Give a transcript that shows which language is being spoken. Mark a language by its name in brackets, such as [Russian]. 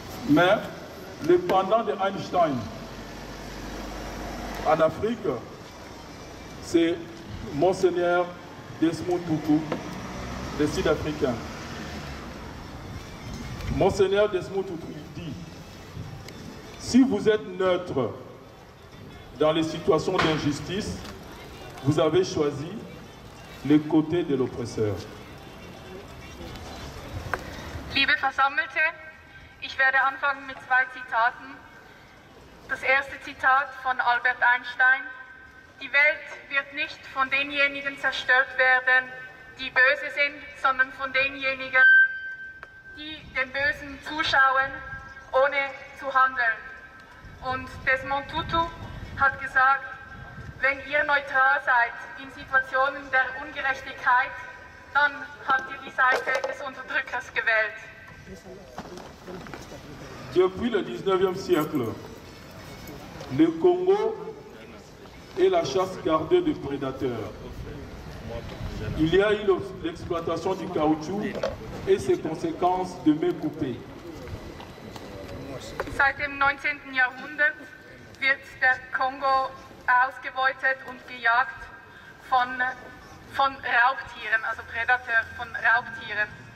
[French] Mais le pendant de Einstein en Afrique, c'est Monseigneur Desmond Tutu, le Sud-Africain. Monseigneur Desmond Tutu dit: si vous êtes neutre dans les situations d'injustice, vous avez choisi le côté de l'oppresseur. [German] Liebe Versammelte, ich werde anfangen mit 2 Zitaten. Das erste Zitat von Albert Einstein: Die Welt wird nicht von denjenigen zerstört werden, die böse sind, sondern von denjenigen, die dem Bösen zuschauen, ohne zu handeln. Und Desmond Tutu hat gesagt, wenn ihr neutral seid in Situationen der Ungerechtigkeit, dann habt ihr die Seite des Unterdrückers gewählt. [French] Depuis le 19e siècle, le Congo est la chasse gardée de prédateurs. Il y a eu l'exploitation du caoutchouc et ses conséquences de main coupée. [German] Seit dem 19. Jahrhundert wird der Kongo ausgebeutet und gejagt von Raubtieren, also Prädateur von Raubtieren.